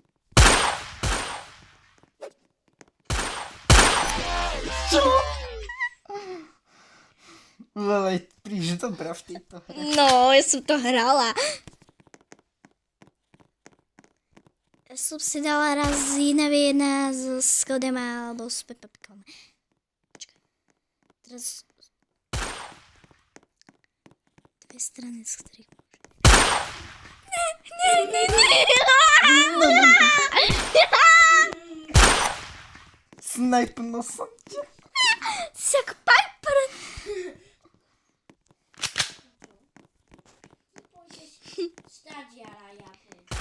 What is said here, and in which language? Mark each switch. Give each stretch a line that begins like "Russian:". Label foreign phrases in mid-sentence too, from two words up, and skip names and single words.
Slovak: Ale príliš dobrá v tejto hre. No, ja som to hrala. Ja som si dala raz 1v1 s Skeldym alebo s Pepapikom. Počkaj. Teraz...
Czech: dvě strany, z kterých může. Snajpnul jsem tě. Jsi jak Piper. Ty půjdeš stagiára jako.